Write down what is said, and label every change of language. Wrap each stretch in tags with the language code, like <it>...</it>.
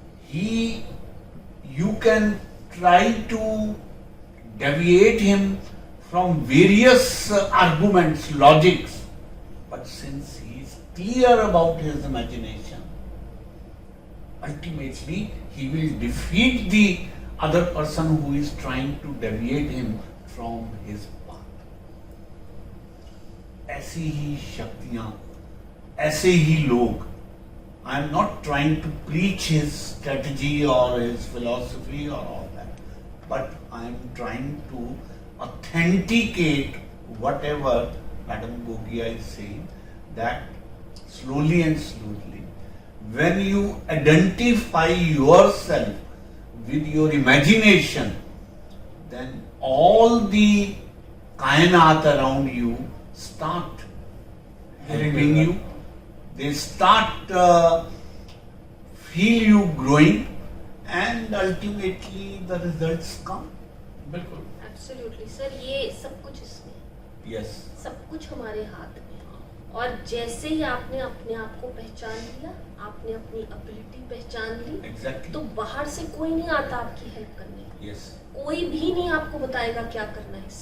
<en>You can try to deviate him from various arguments, logics, but since he is clear about his imagination, ultimately he will defeat the other person who is trying to deviate him from his path.</en> <hi>ऐसी ही शक्तियां, ऐसे ही लोग.</hi> <en>I am not trying to preach his strategy or his philosophy or all that, but I am trying to authenticate whatever Madam Gogia is saying, that slowly and slowly, when you identify yourself with your imagination, then all the kainat around you start helping you. They start feel you growing, and ultimately the results come.</en> <hi>बिल्कुल.</hi> <en>absolutely sir,</en> <hi>ये सब कुछ इसमें,</hi> <en>Yes.</en> <hi>सब कुछ हमारे हाथ में है. और जैसे ही आपने अपने आप को पहचान लिया, आपने अपनी एबिलिटी पहचान ली,</hi> <en>Exactly.</en> <hi>तो बाहर से कोई नहीं आता आपकी हेल्प करने.</hi> <en>Yes.</en> <hi>कोई भी नहीं आपको बताएगा क्या करना है.</hi>